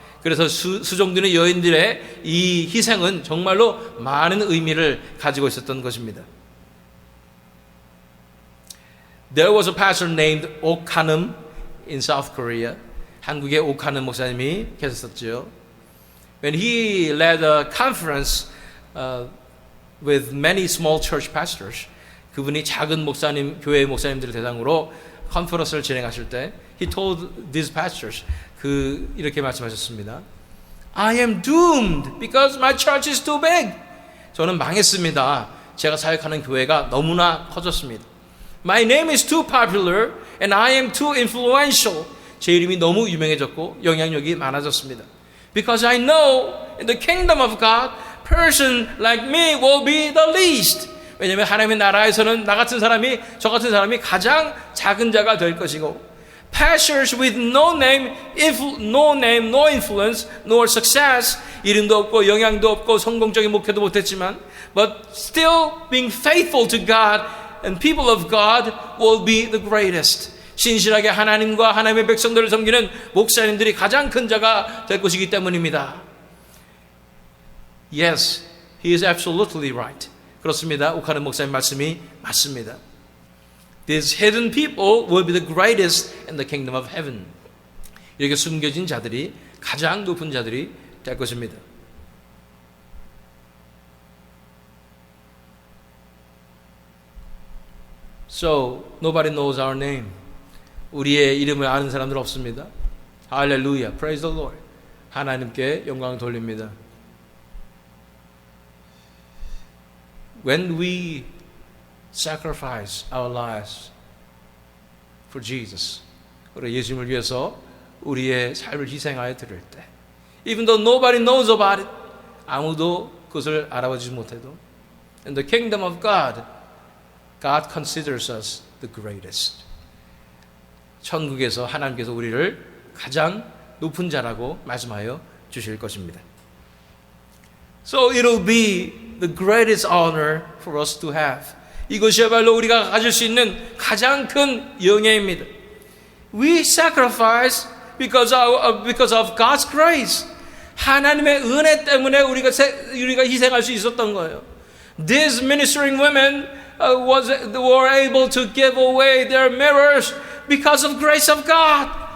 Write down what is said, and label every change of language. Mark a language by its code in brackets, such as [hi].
[ko] 그래서 수종드는 여인들의 이 희생은 정말로 많은 의미를 가지고 있었던 것입니다. [en] There was a pastor named Ok Hanum in South Korea. [ko] 한국에 Ok Hanum 목사님이 계셨었죠. [en] When he led a conference with many small church pastors, [ko] 그분이 작은 교회 목사님들을 대상으로 컨퍼런스를 진행하실 때, [en] he told these pastors, [ko] 이렇게 말씀하셨습니다. [en] I am doomed because my church is too big. [ko] 저는 망했습니다. 제가 사역하는 교회가 너무나 커졌습니다. [en] My name is too popular and I am too influential. [ko] 제 이름이 너무 유명해졌고 영향력이 많아졌습니다. [en] Because I know in the kingdom of God, person like me will be the least. [ko] 왜냐하면 하나님의 나라에서는 저 같은 사람이 가장 작은 자가 될 것이고, [en] pastors with no name, no influence, nor success, [ko] 이름도 없고 영향도 없고 성공적인 목회도 못했지만, [en] but still being faithful to God and people of God will be the greatest. [ko] 신실하게 하나님과 하나님의 백성들을 섬기는 목사님들이 가장 큰 자가 될 것이기 때문입니다. [en] Yes, he is absolutely right. [ko] 그렇습니다. 옥하는 목사님 말씀이 맞습니다. [en] These hidden people will be the greatest in the kingdom of heaven. [ko] 이렇게 숨겨진 자들이 가장 높은 자들이 될 것입니다. [en] So, nobody knows our name. [ko] 우리의 이름을 아는 사람들 없습니다. [en] 할렐루야, praise the Lord. [ko] 하나님께 영광을 돌립니다. [en] When we sacrifice our lives for Jesus, [ko] 우리 예수님을 위해서 우리의 삶을 희생하여 드릴 때, [en] even though nobody knows about it, [ko] 아무도 그것을 알아보지 못해도, [en] in the kingdom of God, God considers us the greatest. [ko] 천국에서 하나님께서 우리를 가장 높은 자라고 말씀하여 주실 것입니다. [en] So it'll be the greatest honor for us to have. [ko] 이것이야말로 우리가 가질 수 있는 가장 큰 영예입니다. [en] We sacrifice because of God's grace. [ko] 하나님의 은혜 때문에 우리가 희생할 수 있었던 거예요. [en] These ministering women were able to give away their mirrors because of grace of God.